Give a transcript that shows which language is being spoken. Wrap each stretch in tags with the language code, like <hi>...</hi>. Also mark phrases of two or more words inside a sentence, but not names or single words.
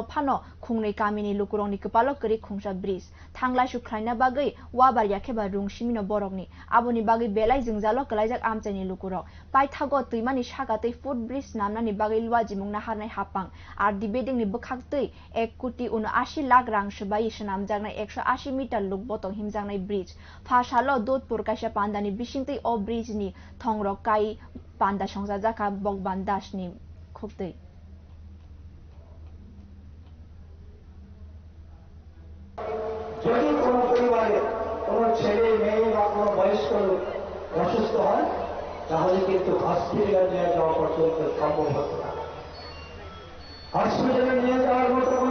<trp>phano khungnei kami ni lukurok ni kpalo kri khungsa bridge thangla shu khlaina bagai wabar yakheba rung shimino borok ni aboni bagai belai jingjalo klaijak amchani lukurok paithago tuimani shakatei</trp> <en>foot bridge</en> <trp>namna ni bagai lwa jimung harnai hapang ar dibeding ni bkhaktei 1,80,80,00,000 rang shbai shnamjaknai 180 meter luk botong himjaknai bridge phasalo Dudhpur kaisa pandani bisingtei o bridge ni thongrok kai panda songjajaka Bogban Das ni khuptei</trp> <bn>যদি কোনো পরিবারে কোনো ছেলে মেয়ে বা কোনো বয়স্ক লোক অসুস্থ হয় তাহলে কিন্তু হসপিটালে নিয়ে যাওয়া পর্যন্ত সম্ভব হতো না হসপিটালে নিয়ে যাওয়ার মতো কোনো</bn>